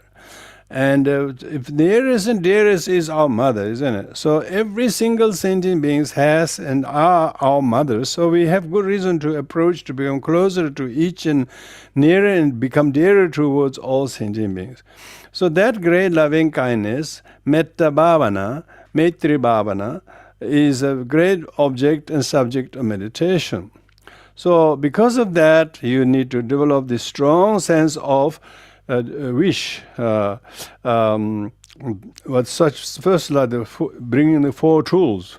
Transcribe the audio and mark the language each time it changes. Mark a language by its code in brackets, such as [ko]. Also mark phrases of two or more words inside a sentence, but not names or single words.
[en] And if nearest and dearest is our mother, isn't it? So every single sentient being has and are our mothers. So we have good reason to approach, to become closer to each and nearer and become dearer towards all sentient beings. So that great loving kindness, [pi] metta bhavana, [sa] maitri bhavana, [en] is a great object and subject of meditation. So because of that, you need to develop this strong sense of wish. First, bringing the four tools.